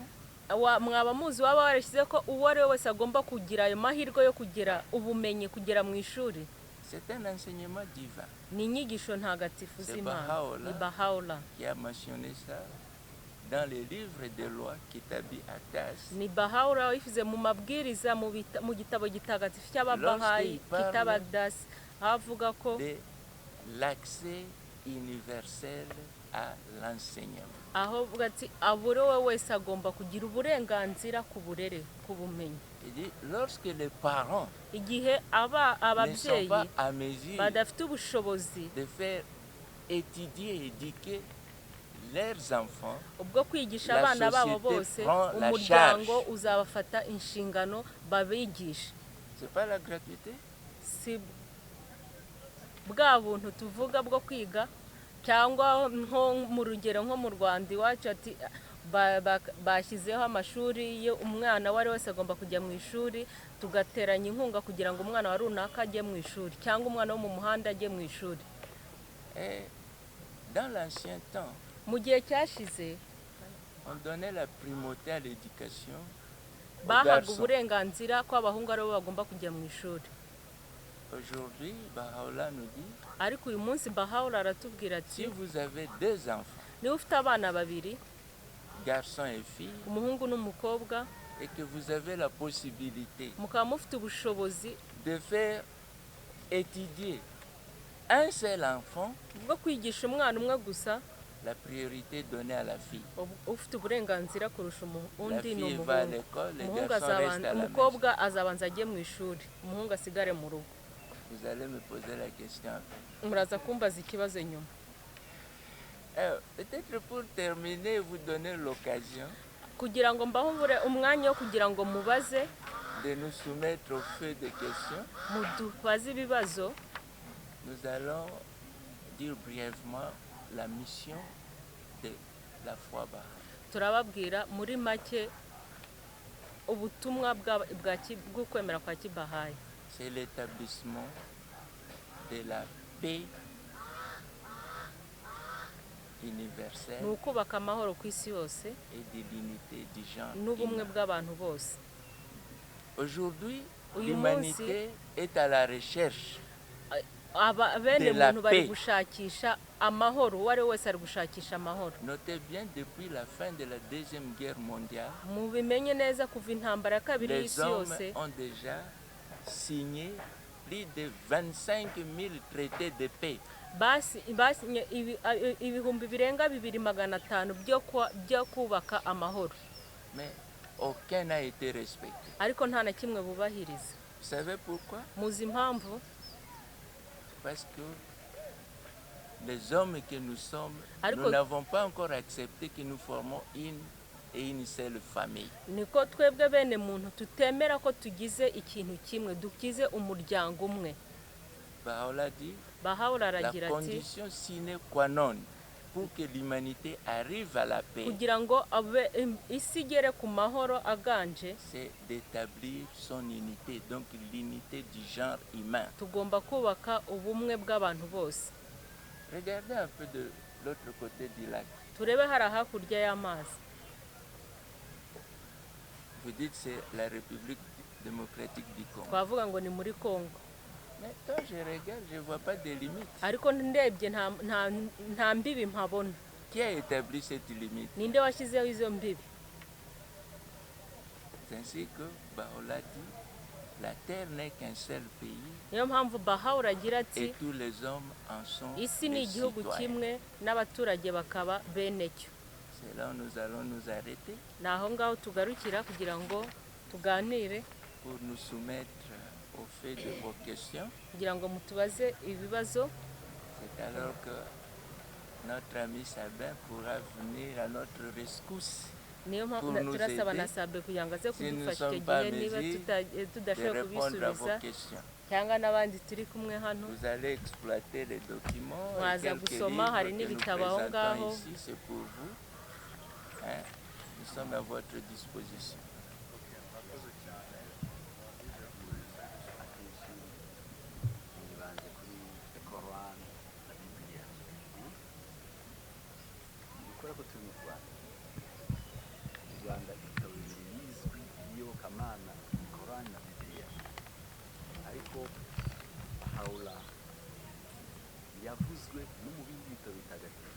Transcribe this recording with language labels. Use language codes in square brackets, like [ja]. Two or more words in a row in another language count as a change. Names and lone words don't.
[rw] Mwaba muzi waba warashyize ko uwo ari we wese agomba kugira ayo mahirwe yo kugira ubumenyi kugera mu ishuri. [fr] C'est un enseignement divin. [rw] Ni inyigisho ntagatifu z'Imana. Baha'u'llah. Ni Baha'u'llah. [fr] Qui a mentionné ça dans les livres de loi Kitabi Atas. [rw] Ni Baha'u'llah wifuze mu mabwiriza mu gitabo gitagatifu cy'ababahayi Kitab Adas, avuga ko [fr] de l'accès universel à l'enseignement. [rw] aho ati abure we wese agomba kugira uburenganzira ku burere, ku bumenyi. [fr] Il dit, lorsque les parents [rw] Igihe [fr] ne sont [rw] ababyeyi [fr] pas à mesure [rw] badafite ubushobozi [fr] de faire étudier et éduquer leurs enfants, [rw] ubwo kwigisha [fr] la [rw] abana babo [fr] société [rw] bose, [fr] prend la [rw] umuryango [fr] charge. [rw] uzabafata inshingano babigisha. [fr] c'est pas la gratuité? [rw] Si bwa buntu tuvuga bwo kwiga, cyangwa nko mu rugero nko mu Rwanda iwacu ati bashyizeho amashuri yo umwana wari wese agomba kujya mu ishuri, tugateranya inkunga kugira ngo umwana wa runaka ajye mu ishuri, cyangwa umwana wo mu muhanda ajye mu ishuri. [fr] Dans l'ancien temps, [rw] Mu gihe cyashize [fr] on donnait la primauté à l'éducation aux [rw] bahaga [fr] garçons. [rw] uburenganzira ko abahungu aribo bagomba kujya mu ishuri. [fr] Aujourd'hui, Baha'u'llah nous dit, [rw] Ariko uyu munsi Baha'u'llah aratubwira [fr] si [rw] ati [fr] vous avez deux enfants, [rw] niba ufite abana babiri, [fr] garçons et filles, [rw] umuhungu n'umukobwa, [fr] et que vous avez la possibilité [rw] mukaba mufite ubushobozi [fr] de faire étudier un seul enfant, [rw] bwo kwigisha umwana umwe gusa, [fr] la priorité donnée à la fille. [rw] ufite uburenganzira kurusha [fr] La [rw] undi ni [fr] fille va à [rw] umuhungu. [fr] l'école, les [rw] Umuhungu [fr] garçons restent à la maison. [rw] umukobwa azabanza ajye mu ishuri, umuhungu asigare mu rugo. [fr] Vous allez me poser la question. [rw] Muraza kumbaza ikibazo nyuma. [fr] Peut-être pour terminer, vous donner l'occasion [rw] Kugira ngo mbaho umwanya wo kugira ngo mubaze, [fr] de nous soumettre au feu des questions. [rw] mudubaze ibibazo. [fr] Nous allons dire brièvement la mission de la foi Baha'i. [rw] Turababwira muri make ubutumwa bw'ukwemera kwa Kibahayi. [fr] C'est l'établissement de la paix universelle [rw] Ni ukubaka amahoro ku isi yose [fr] et de l'unité du genre [rw] n'ubumwe [fr] humain. [rw] bw'abantu bose. [fr] Aujourd'hui, [rw] Uyu [fr] l'humanité est à la recherche [rw] Bene [fr] de la [rw] muntu bari [fr] paix. [rw] gushakisha amahoro, uwo ari we wese ari gushakisha amahoro. [fr] Notez bien, depuis la fin de la Deuxième Guerre mondiale, [rw] Mubimenye neza kuva intambara ya kabiri [fr] les [rw] y'isi [fr] hommes [rw] yose, [fr] ont déjà signé plus de 25 000 traités de paix. [rw] basinye ibihumbi birenga 2,500 byo kubaka amahoro, [fr] Mais aucun n'a été respecté. [rw] ariko nta na kimwe bubahiriza. [fr] Vous savez pourquoi? [rw] Muzi impamvu? [fr] Parce que les hommes que nous sommes, [rw] Ariko- [fr] nous n'avons pas encore accepté que nous formons une et une seule famille. [rw] niko twebwe bene muntu tutemera ko tugize ikintu kimwe dukize umuryango umwe. [fr] Baha'u'llah dit, [rw] Baha'u'llah [fr] la [rw] aragira ati [fr] condition [la] sine qua non [fr] pour que l'humanité arrive à la paix, [rw] kugira ngo isi igere ku mahoro aganje, [fr] c'est d'établir son unité, donc l'unité du genre humain. [rw] tugomba kubaka ubumwe bw'abantu bose. [fr] Regardez un peu de l'autre côté du lac. [rw] turebe hari hakurya y'amazi. [fr] Vous dites c'est la République démocratique du Congo. [rw] twavuga ngo ni muri Congo, [fr] Mais quand je regarde, je ne vois pas de limite. [rw] ariko ndebye nta mbibi mpabona. [fr] Qui a établi cette limite? [rw] ninde washyizeho izo mbibi? [fr] C'est ainsi que Baha'u'llah dit, la terre n'est qu'un seul pays [rw] niyo mpamvu Baha'u'llah agira ati [fr] et tous les hommes en sont [rw] isi ni [fr] les [rw] igihugu [fr] citoyens. [rw] kimwe n'abaturage bakaba bene cyo. [fr] C'est là où nous allons nous arrêter [rw] ni aho ngaho tugarukira kugira ngo tuganire, [fr] pour nous soumettre au fait de vos questions. [rw] kugira ngo mutubaze ibibazo. [fr] C'est alors que notre ami Sabin pourra venir à notre rescousse [rw] niyo [fr] pour [rw] mpamvu [fr] nous [rw] turasaba na [fr] aider [rw] Sabe kugira ngo aze [fr] si nous ne [rw] kudufasha icyo [fr] sommes pas [rw] gihe niba [fr] mesure de [rw] tudashoboye [fr] répondre à vos [rw] kubisubiza, [fr] questions. [rw] cyangwa n'abandi turi kumwe hano. [fr] Vous allez exploiter les documents et [rw] Mwaza [fr] quelques [rw] gusoma, [fr] livres [rw] hari [fr] que nous [rw] n'ibitabo aho ngaho. [fr] présentons ici, c'est pour vous. Hein? Nous sommes à votre disposition. [rw] yibanze kuri korani na bibiliya kubera ko turi mu rwanda. Mu rwanda ibitabo bibiri bizwi by'iyobokamana, korani na bibiliya, ariko Baha'u'llah yavuzwe no mu bindi bitabo bitagatifu.